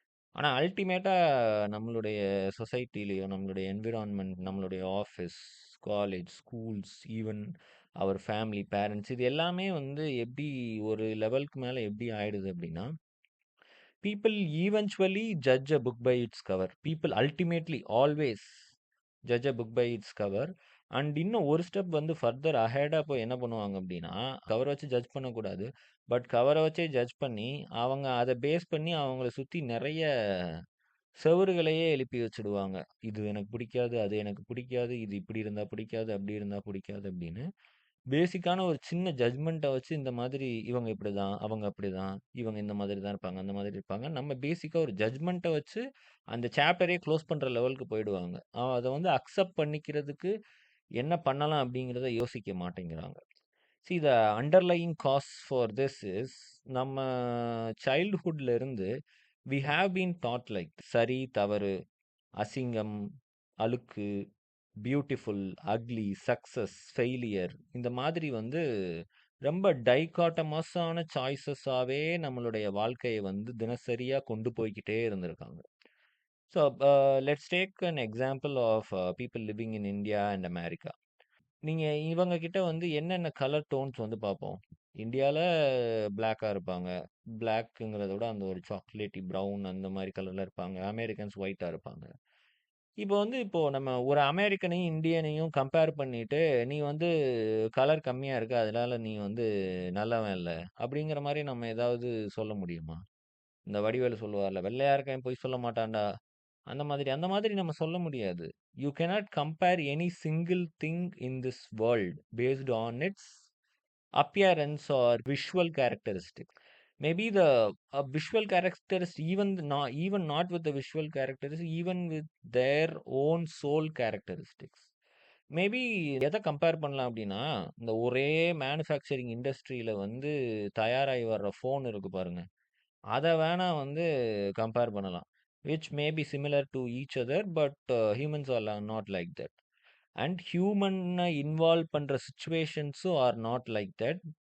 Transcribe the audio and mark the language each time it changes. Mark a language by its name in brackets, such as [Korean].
[Tamil] ஆனா அல்டிமேட்டா நம்மளுடைய சொசைட்டிலயோ, நம்மளுடைய என்விரான்மென்ட், நம்மளுடைய ஆஃபீஸ், காலேஜ், ஸ்கூல்ஸ், ஈவன் அவர் ஃபேமிலி, பேரண்ட்ஸ், இது எல்லாமே வந்து எப்படி ஒரு லெவலுக்கு மேல எப்படி ஆயிடுது அப்படின்னா, [English] people eventually judge a book by its cover. People ultimately always judge a book by its cover. [Tamil] And இன்னும் ஒரு ஸ்டெப் வந்து ஃபர்தர் அஹெடா போய் என்ன பண்ணுவாங்க அப்படின்னா, கவரை வச்சு ஜட்ஜ் பண்ணக்கூடாது. பட் கவரை வச்சே ஜட்ஜ் பண்ணி, அவங்க அதை பேஸ் பண்ணி அவங்கள சுற்றி நிறைய செவுறுகளையே எழுப்பி வச்சுடுவாங்க. இது எனக்கு பிடிக்காது, அது எனக்கு பிடிக்காது, இது இப்படி இருந்தா பிடிக்காது, அப்படி இருந்தா பிடிக்காது அப்படின்னு. பேசிக்கான ஒரு சின்ன ஜட்ஜ்மெண்ட்டை வச்சு இந்த மாதிரி இவங்க இப்படிதான், அவங்க அப்படிதான், இவங்க இந்த மாதிரி தான் இருப்பாங்க, அந்த மாதிரி இருப்பாங்க. நம்ம பேசிக்கா ஒரு ஜட்ஜ்மெண்ட்டை வச்சு அந்த சாப்டரே க்ளோஸ் பண்ற லெவலுக்கு போயிடுவாங்க. அதை வந்து அக்செப்ட் பண்ணிக்கிறதுக்கு என்ன பண்ணலாம் அப்படிங்கிறத யோசிக்க மாட்டேங்கிறாங்க. [English] See, the underlying cause for this is [Tamil] நம்ம சைல்ட்ஹுட்ல இருந்து [English] we have been taught like [Tamil] சரி, தவறு, அசிங்கம், அழுக்கு, பியூட்டிஃபுல், அக்லி, சக்சஸ், ஃபெயிலியர் இந்த மாதிரி வந்து ரொம்ப டைகாட்டமஸான சாய்ஸஸாவே நம்மளுடைய வாழ்க்கைய வந்து தினசரியா கொண்டு போய்க்கிட்டே இருந்திருக்காங்க. [English] So, let's take an example of people living in India and America. [Tamil] நீங்க இவங்க கிட்ட வந்து என்னென்ன கலர் டோன்ஸ் வந்து பார்ப்போம். இந்தியால பிளாக்கா இருப்பாங்க. பிளாக்குங்கிறத விட அந்த ஒரு சாக்லேட்டி ப்ரவுன் அந்த மாரி கலர்ல இருப்பாங்க. அமெரிக்கன்ஸ் ஒயிட்டா இருப்பாங்க. இப்போ நம்ம ஒரு அமெரிக்கனையும், இந்தியனையும் கம்பேர் பண்ணிட்டு, "நீ வந்து கலர் கம்மியா இருக்க. அதனால நீ வந்து நல்லவன் இல்ல." அப்படிங்கிற மாரி நம்ம ஏதாவது சொல்ல முடியுமா? இந்த வடிவேலு சொல்லுவார்ல, "வெள்ளையா இருக்கவன் பொய் சொல்ல மாட்டான்டா." அந்த மாதிரி நம்ம சொல்ல முடியாது. [English] You cannot compare any single thing in this world based on its appearance or visual characteristics. Maybe the visual characteristics, even not with the visual characteristics, even with their own soul characteristics. [Tamil] Maybe எதை compare பண்ணலாம் அப்படின்னா, இந்த ஒரே manufacturing இண்டஸ்ட்ரியில வந்து தயாராகி வர்ற phone இருக்கு பாருங்க. அதை வேணா வந்து கம்பேர் பண்ணலாம். [English] Which may be similar to each other, but humans are not like that. [Tamil] And ஹியூமனை involve பண்ணுற சுச்சுவேஷன்ஸும் [English] Are not like that.